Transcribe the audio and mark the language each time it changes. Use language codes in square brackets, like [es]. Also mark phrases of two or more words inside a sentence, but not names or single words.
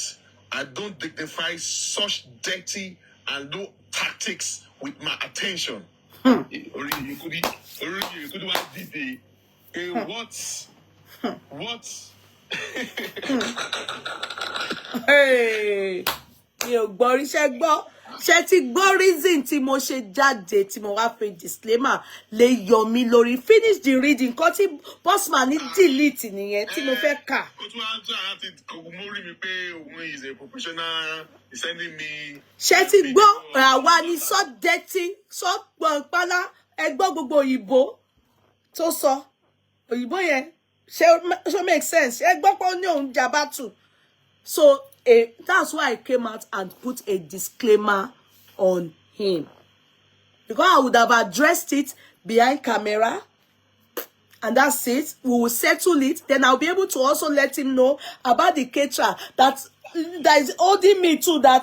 [en] I don't dignify such dirty and low tactics with my attention. What? Hey, you [yo] gbọ́ iṣẹ́ gbọ́. Ṣé ti gbọ́ reason tí mo ṣe jáde tí mo wá fi disclaimer lè Yomi lórí. [en] Finish the reading. [yo] Kọ́ tí Bossman ní delete nìyẹn tí mo fẹ́ kà. Ṣé ti gbọ́ àwa ni [en] so dirty [yo] so pọnpálá ẹ gbọ́ gbogbo òyìnbó tó sọ. Òyìnbó yẹn ṣé [en] make sense. [yo] Ẹ gbọ́ pé ó ní òun jà battle. [en] So that's why I came out and put a disclaimer on him. Because I would have addressed it behind camera. And that's it. We will settle it. Then I'll be able to also let him know about the caterer that is holding me to that.